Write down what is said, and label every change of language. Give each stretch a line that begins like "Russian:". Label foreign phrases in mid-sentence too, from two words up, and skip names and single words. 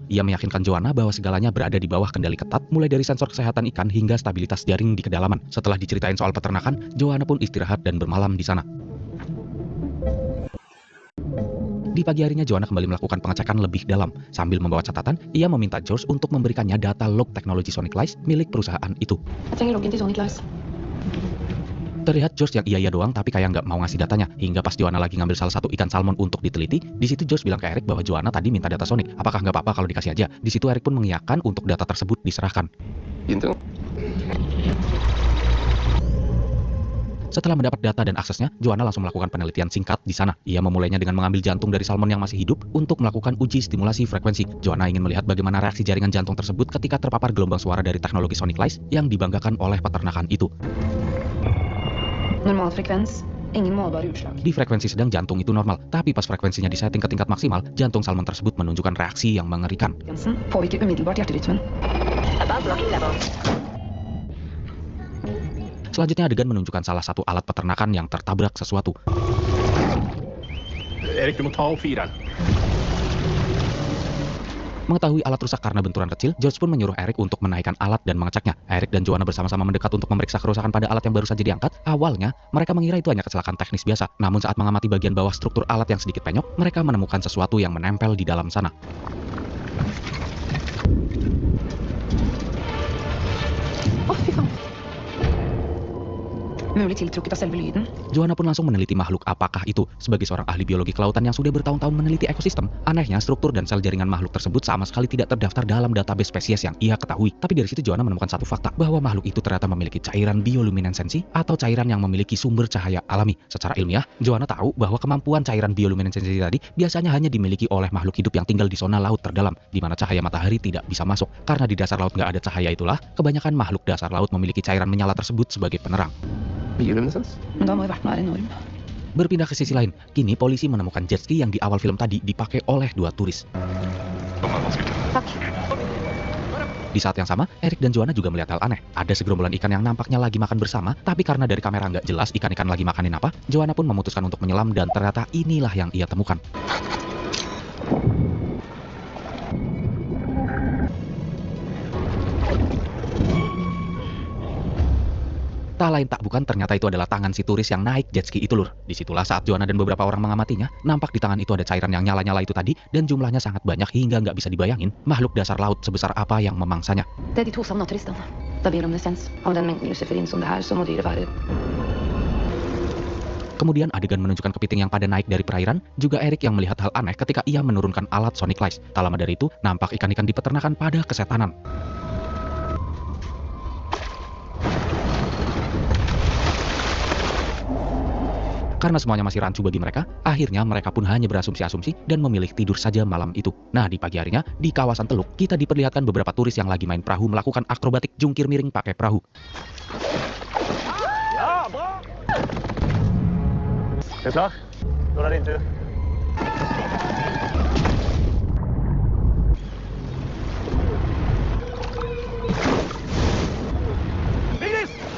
Indonesian: Ia meyakinkan Joanna bahwa segalanya berada di bawah kendali ketat, mulai dari sensor kesehatan ikan hingga stabilitas jaring di kedalaman. Setelah diceritain soal peternakan, Joanna pun istirahat dan bermalam di sana. Di pagi harinya Joanna kembali melakukan pengecekan lebih dalam. Sambil membawa catatan, ia meminta George untuk memberikannya data log teknologi Sonic Lice milik perusahaan itu.
Norwegian: Jeg trenger loggen til Sonic Lice.
Indonesian: Terlihat George yang iya doang tapi kayak nggak mau ngasih datanya. Hingga pas Joanna lagi ngambil salah satu ikan salmon untuk diteliti, di situ George bilang ke Eric bahwa Joanna tadi minta data Sonic. Apakah nggak apa-apa kalau dikasih aja? Di situ Eric pun mengiyakan untuk data tersebut diserahkan.
Swedish: Inte.
Indonesian: Setelah mendapat data dan aksesnya, Joanna langsung melakukan penelitian singkat di sana. Ia memulainya dengan mengambil jantung dari salmon yang masih hidup untuk melakukan uji stimulasi frekuensi. Joanna ingin melihat bagaimana reaksi jaringan jantung tersebut ketika terpapar gelombang suara dari teknologi Sonic Lice yang dibanggakan oleh peternakan itu.
Swedish: Normal frekvens. Ingen målbara utslag.
Indonesian: Di frekuensi sedang jantung itu normal, tapi pas frekuensinya disetting ke tingkat maksimal, jantung salmon tersebut menunjukkan reaksi yang mengerikan.
Norwegian: Frekvensen påvirker umiddelbart hjerterytmen.
English: Above blocking level.
Indonesian: Selanjutnya adegan menunjukkan salah satu alat peternakan yang tertabrak sesuatu.
Norwegian: Erik, du må ta opp fireren.
Indonesian: Mengetahui alat rusak karena benturan kecil, George pun menyuruh Eric untuk menaikkan alat dan mengeceknya. Eric dan Joanna bersama-sama mendekat untuk memeriksa kerusakan pada alat yang baru saja diangkat. Awalnya, mereka mengira itu hanya kecelakaan teknis biasa. Namun saat mengamati bagian bawah struktur alat yang sedikit penyok, mereka menemukan sesuatu yang menempel di dalam sana.
Norwegian: Fy faen. Mulig tiltrukket av selve lyden.
Indonesian: Joanna pun langsung meneliti makhluk apakah itu. Sebagai seorang ahli biologi kelautan yang sudah bertahun-tahun meneliti ekosistem, anehnya struktur dan sel jaringan makhluk tersebut sama sekali tidak terdaftar dalam database spesies yang ia ketahui. Tapi dari situ Joanna menemukan satu fakta, bahwa makhluk itu ternyata memiliki cairan bioluminesensi atau cairan yang memiliki sumber cahaya alami. Secara ilmiah, Joanna tahu bahwa kemampuan cairan bioluminesensi tadi biasanya hanya dimiliki oleh makhluk hidup yang tinggal di zona laut terdalam, di mana cahaya matahari tidak bisa masuk. Karena di dasar laut nggak ada cahaya itulah, kebanyakan makhluk dasar laut memiliki cairan menyala tersebut sebagai penerang.
Norwegian: Bioluminescens? Men da må jo verten være enorm.
Indonesian: Berpindah ke sisi lain, kini polisi menemukan jet ski yang di awal film tadi dipakai oleh dua turis.
Norwegian: Takk.
Indonesian: Di saat yang sama, Eric dan Joanna juga melihat hal aneh. Ada segerombolan ikan yang nampaknya lagi makan bersama, tapi karena dari kamera nggak jelas ikan-ikan lagi makanin apa, Joanna pun memutuskan untuk menyelam dan ternyata inilah yang ia temukan. Tak lain tak bukan, ternyata itu adalah tangan si turis yang naik jet ski itu, lur. Disitulah saat Joanna dan beberapa orang mengamatinya, nampak di tangan itu ada cairan yang nyala-nyala itu tadi, dan jumlahnya sangat banyak hingga nggak bisa dibayangin makhluk dasar laut sebesar apa yang memangsanya.
Norwegian: Det er de to savna turistene. Da bioluminescens av den mengden luciferin som det her, så må dyret være.
Indonesian: Kemudian adegan menunjukkan kepiting yang pada naik dari perairan, juga Eric yang melihat hal aneh ketika ia menurunkan alat Sonic Lice. Tak lama dari itu, nampak ikan-ikan di peternakan pada kesetanan. Karena semuanya masih rancu bagi mereka, akhirnya mereka pun hanya berasumsi-asumsi dan memilih tidur saja malam itu. Nah, di pagi harinya, di kawasan Teluk, kita diperlihatkan beberapa turis yang lagi main perahu melakukan akrobatik jungkir miring pakai perahu.
Norwegian: Er du klar? Nå er det din tur. Vigdis!